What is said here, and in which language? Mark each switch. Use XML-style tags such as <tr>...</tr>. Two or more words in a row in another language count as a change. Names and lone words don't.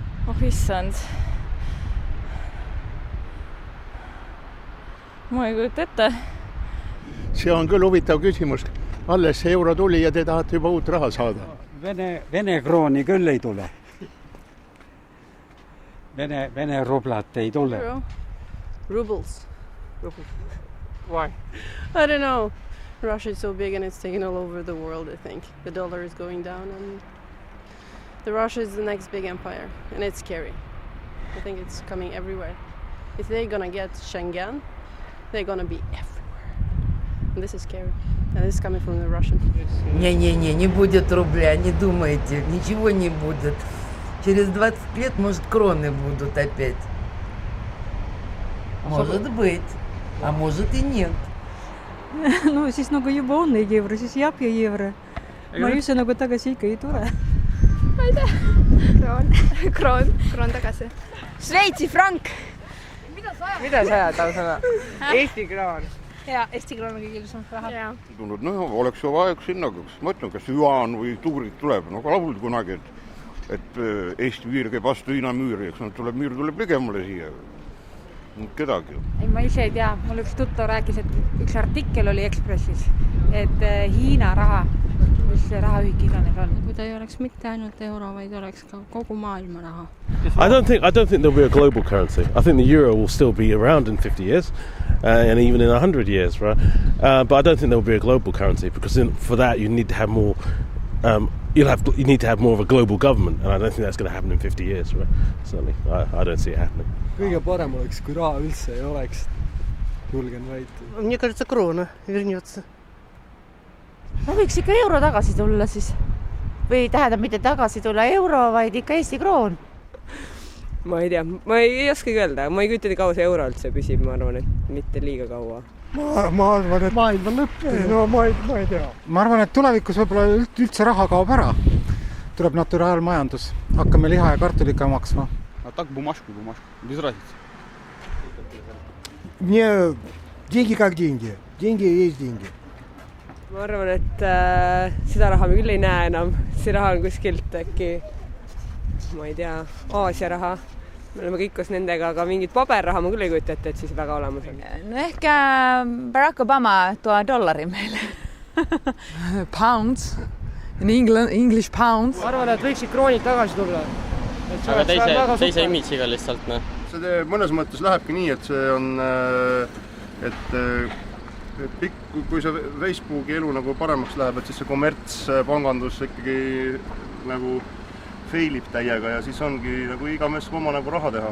<et>Oh issand. Ma ei kujuta ette. See on küll huvitav küsimus. Alles see euro tuli ja te tahate juba uut raha saada. Vene krooni küll ei tule. Vene rublat ei tule.</et> <en>Rubles. Why? I don't know. Russia is so big and it's taken all over the world, I think. The dollar is going down and the Russia is the next big empire and it's scary. I think it's coming everywhere. If they're gonna get Schengen, they're gonna be everywhere. And this is scary. And this is coming from the Russians.</en> <ru>Не будет рубля, не думайте. Ничего не будет. Через 20 лет, может, кроны будут опять. Может быть. А может и нет.</ru> <et>No siis nagu juba on neid euro, siis jääb ja euro. Ma ei üldse nagu tagasi ikka ei tule. Ma ei tea. Kroon tagasi. Šveitsi frank. Mida sa ajad ausana? Eesti kroon. Jaa, Eesti kroon on kõige ilusam raha. No oleks ju vaja sinna, ma ütlen, kas Juan või Tuurid tuleb. No laulud kunagi, et Eesti müür käib vastu Hiina müüri, eks müür tuleb ligemale siia. Kedagi. Ei, ma ise ei tea. Mul üks tuttav rääkis, et üks artikkel oli Ekspressis, et Hiina raha, mis see rahaühik iganes on. Kui ta ei oleks mitte ainult euro, vaid oleks ka kogu maailma raha.</et> <en>I don't think there'll be a global currency. I think the euro will still be around in 50 years and even in 100 years, right? But I don't think there'll be a global currency because for that you need to have more you need to have more of a global government and I don't think that's going to happen in 50 years, right? Certainly, I don't see it happening.</en> <et>Kõige parem oleks, kui raha üldse ei oleks. Julgen väita.</et> <ru>Мне кажется, крона вернется.</ru> <et>No võiks ikka euro tagasi tulla siis. Või tähendab mitte tagasi tulla euro, vaid ikka Eesti kroon. Ma ei tea. Ma ei oskagi öelda. Ma ei kujuta kaua see euro üldse püsib, ma arvan, et mitte liiga kaua. Ma arvan, et maailma lõpp. No ma ei tea. Ma arvan, et tulevikus võib-olla üldse raha kaob ära. Tuleb naturaalmajandus. Hakkame liha ja kartulika maksma.</et> <ru>А так бумажку, без разницы. Мне деньги как деньги. Деньги есть деньги.</ru> <et>Ma arvan, et seda raha me küll ei näe enam. See raha on kuskilt äkki, ma ei tea, Aasia raha. Me oleme kõik koos nendega, aga mingit paberraha ma küll ei kujuta ette, et siis väga olemas on. No ehk Barack Obama $1 meile.</et> <en>Pounds. In English pounds.</en> <et>Ma arvan, et võiksid kroonid tagasi tulla. Aga teise imitsiga lihtsalt, noh. See mõnes mõttes lähebki nii, et see on, kui see Facebooki elu nagu paremaks läheb, et siis see kommertspangandus ikkagi nagu failib täiega ja siis ongi nagu iga mees oma nagu raha teha.</et>